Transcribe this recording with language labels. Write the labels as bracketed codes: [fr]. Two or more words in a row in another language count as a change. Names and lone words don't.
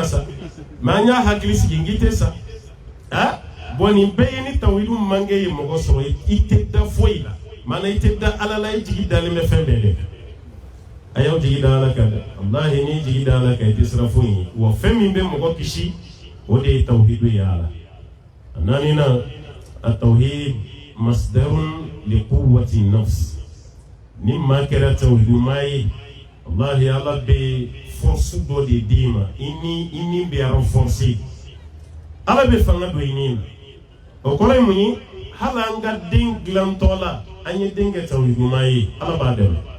[bm] sa mais an y'a hakili sigi n k'i tɛ sa bon nin bɛɛ ye ni tawhidu manque ye mɔgɔ sɔrɔ i tɛ da foyi la maana i tɛ da Ala la i jigi dalen bɛ fɛn bɛɛ de a y'aw jigi da Ala kan dɛ wallahi n'i jigi da Ala kan i tɛ siran foyi ye wa fɛn min bɛ mɔgɔ kisi o de ye tawhidu ye Ala naaninan [ar] التوحيد مصدر لقوة النفس [bm] ni maa kɛra tawhidu maa ye wallahi Ala bɛ force dɔ de d'i ma i ni bɛ renforcer Ala bɛ fanga don i ni na o kɔrɔ ye mun ye hali an ka den dilantɔ la an ye den kɛ tawhidu maa ye Ala b'a dɛmɛ